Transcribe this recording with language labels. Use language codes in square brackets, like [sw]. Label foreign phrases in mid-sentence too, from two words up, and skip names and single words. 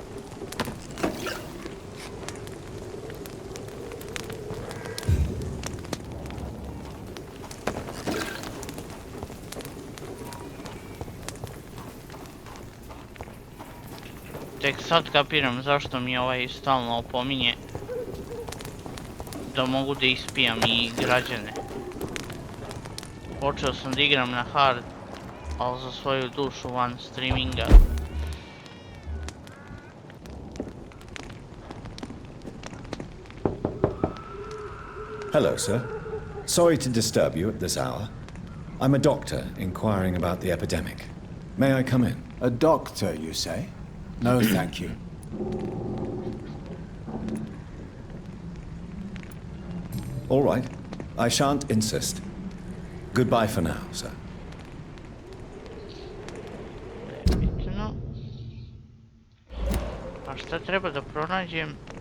[sr] Tek sad kapiram zašto mi ovaj stalno opominje da mogu da ispijam i građane. Počeo sam da igram na hard, ali za svoju dušu van streaminga. [en] Hello, sir. Sorry to disturb you at this hour. I'm a doctor inquiring about the epidemic. May I come in? A doctor, you say? No, thank you. All right. I shan't insist. Goodbye for now, sir. [sr] Bitno. A šta treba da pronađem?